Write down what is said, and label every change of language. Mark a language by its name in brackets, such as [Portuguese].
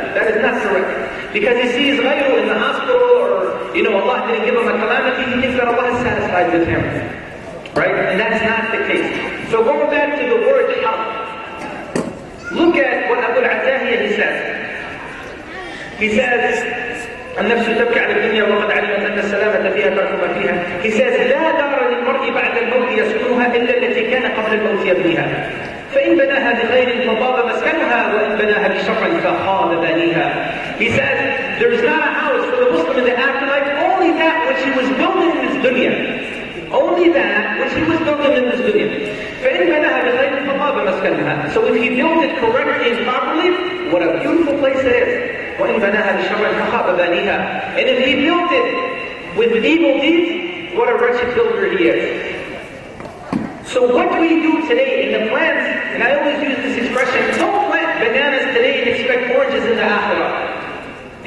[English] That is not correct. Because he sees ghayru in the hospital, or, Allah didn't give him a calamity, he thinks that Allah is satisfied with him. Right? And that's not the case. So going back to the word harf, look at what Abu al-Attahiyya, he says. He says, [Arabic] النفس تبكي على الدنيا وقد علمت أن السلامة فيها ترك ما فيها. [English] He says, [Arabic] لا دار للمرء بعد الموت يسكنها إلا التي كان قبل الموت يبنيها. فإن بناها بخير فطاب مسكنها وإن بناها بشر فخاب بانيها. [English] He says, there is not a house for the Muslim in the afterlife, only that which he was building in this dunya. Only that which he was building in this dunya. [Arabic] فإن بناها بخير فطاب مسكنها. [English] So if he built it correctly and properly, what a beautiful place it is. [Arabic] وَإِنْ بَنَاهَا بِشَرٍ فَخَابَ بَانِيهَا. [English] And if he built it with evil deeds, what a wretched builder he is. So what do we do today in the plants? And I always use this expression, don't plant bananas today and expect oranges in the akhirah.